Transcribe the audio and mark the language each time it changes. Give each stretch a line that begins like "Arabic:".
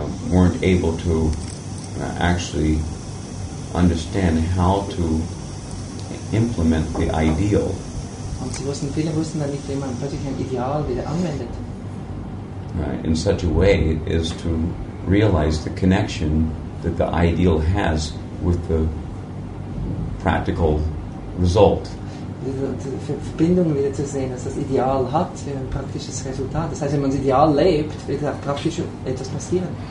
English: Weren't able to actually understand how to implement the ideal.
German: Und viele wussten dann nicht, wie man plötzlich ein Ideal wieder anwendet.
English: In such a way as to realize the connection that the ideal has with the practical result.
German: Die Verbindung wieder zu sehen, dass das Ideal hat für ein praktisches Resultat. Das heißt, wenn man das Ideal lebt, wird auch praktisch etwas passieren.